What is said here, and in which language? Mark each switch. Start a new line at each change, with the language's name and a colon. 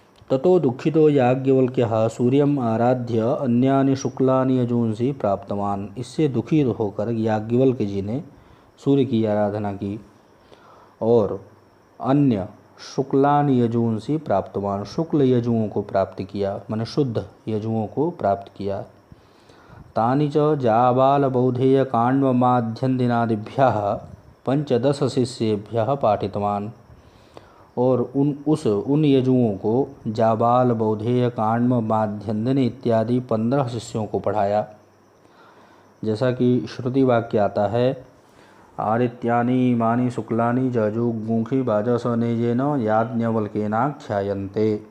Sanskrit: ततो दुःखितो याज्ञवल्क्यः सूर्यम आराध्य अन्यानि शुक्लानि यजूंसि प्राप्तवान।
Hindi: इससे दुखित होकर याज्ञवल्क्य जी ने सूर्य की आराधना की और अन्य
Sanskrit: शुक्लानि यजूंसि प्राप्तवान,
Hindi: शुक्ल यजुओं को प्राप्त किया, माने शुद्ध यजुओं को प्राप्त किया।
Sanskrit: तानि च जाबालबौधेय काण्वमाध्यन्दिनादिभ्यः 15 शिष्येभ्यः पाठितवान।
Hindi: और उन यजुओं को जाबाल, बौधेय, काण्व, माध्यन्दिन इत्यादि 15 शिष्यों को पढ़ाया। जैसा कि श्रुति वाक्य आता है,
Sanskrit: आदित्यानि इमानि शुक्लानि जजुगुंखि वाजसनेजेन याज्ञवल्क्येनाख्यायन्ते।